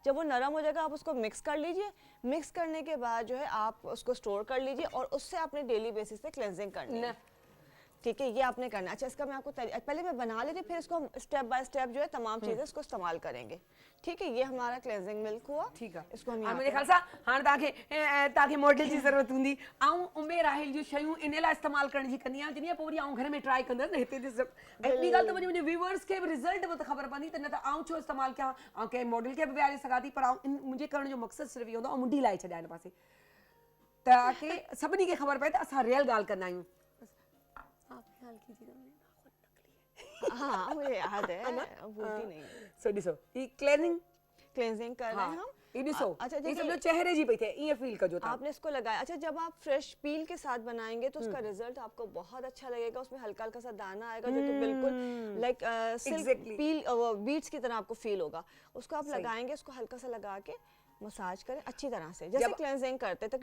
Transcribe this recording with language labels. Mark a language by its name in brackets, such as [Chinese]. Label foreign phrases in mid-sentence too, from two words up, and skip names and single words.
[Urdu] جب وہ نرم ہو جائے گا آپ اس کو مکس کر لیجیے۔ مکس کرنے کے بعد جو ہے آپ اس کو اسٹور کر لیجیے اور اس سے آپ نے [English] daily basis [Urdu] پے کلینزنگ کرنی ہے. ٹھیک ہے، یہ آپ نے کرنا ہے. اچھا، اس کا میں آپ کو پہلے میں بنا لیتی ہوں، پھر اس کو ہم [English] step by step [Urdu] جو ہے تمام چیزیں اس کو استعمال کریں گے. ٹھیک ہے، یہ ہمارا [English] cleansing milk [Urdu] ہوا. ٹھیک ہے, اس کو ہم مجھے خیال [Sindhi] सां हाणे तव्हांखे मॉडल जी ज़रूरत हूंदी। आऊं उमे राहिल जूं शयूं इन लाइ इस्तेमाल करण जी कंदी आहियां, जॾहिं पोइ वरी आऊं घर में ट्राई कंदसि न हिते ॾिस। ऐं ॿी ॻाल्हि त मुंहिंजे व्यूअर्स खे बि रिज़ल्ट बि त ख़बर पवंदी, त न त आऊं छो इस्तेमालु कयां, आऊं कंहिं मॉडल खे बि विहारे सघां थी, पर आऊं मुंहिंजे करण जो मक़सदु सिर्फ़ु इहो हूंदो आहे मुंडी लाइ छॾिया हिन पासे, ताकी सभिनी खे ख़बर पए त असां रियल ॻाल्हि कंदा आहियूं। [Urdu] ہاں، مجھے یاد ہے، بھولتی نہیں. [Sindhi] सो ॾिसो ही क्लेंजिंग [Urdu] کلینزنگ کر رہے ہیں ہم. [Sindhi] ये ॾिसो, [Urdu] اچھا, یہ دیکھیے, [Sindhi] सम्झो चेहरे जी पई थिए, ईअं फील कजो था। [Urdu] آپ نے اس کو لگایا. اچھا، جب آپ [English] fresh peel [Urdu] کے ساتھ بنائیں گے تو اس کا رزلٹ آپ کو بہت اچھا لگے گا. اس میں ہلکا ہلکا سا دانہ آئے گا جو کہ بالکل [English] like silk Exactly. peel beads [Urdu] کی طرح آپ کو فیل ہوگا۔ اس کو آپ لگائیں گے، اس کو ہلکا سا لگا کے مساج کریں اچھی طرح سے، جیسے کلینزنگ کرتے ہیں.